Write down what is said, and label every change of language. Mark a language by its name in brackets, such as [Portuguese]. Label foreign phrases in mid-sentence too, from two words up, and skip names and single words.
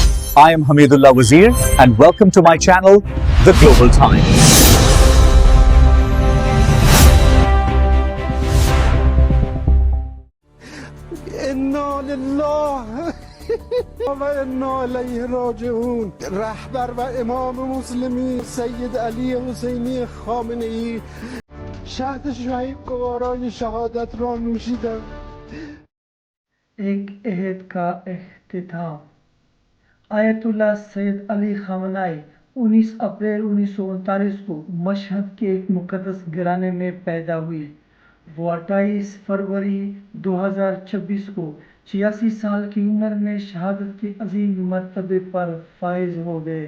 [English] I am Hamidullah Wazir and welcome to my channel, The Global Times. [Arabic] انا لله و انا الیه راجعون. [Persian] رهبر و امام مسلمین سید علی حسینی خامنه ای شهد شهیدگواران شهادت را نوشیدم. [Urdu] ایک عہد کا اختتام. آیت اللہ سید علی خامنہ ای 19 اپریل 1939 کو مشہد کے ایک مقدس گھرانے میں پیدا ہوئی. وہ 28 فروری 2026 کو 86 سال کی عمر میں شہادت کے عظیم مرتبے پر فائز ہو گئے.